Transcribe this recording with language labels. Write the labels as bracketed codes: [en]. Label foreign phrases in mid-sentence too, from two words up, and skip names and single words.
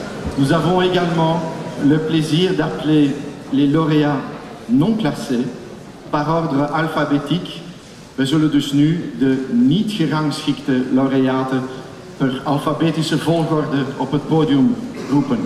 [fr] Nous avons également le plaisir d'appeler les lauréats non classés par ordre alphabétique. [nl] We zullen dus nu de niet gerangschikte laureaten per alfabetische volgorde op het podium roepen.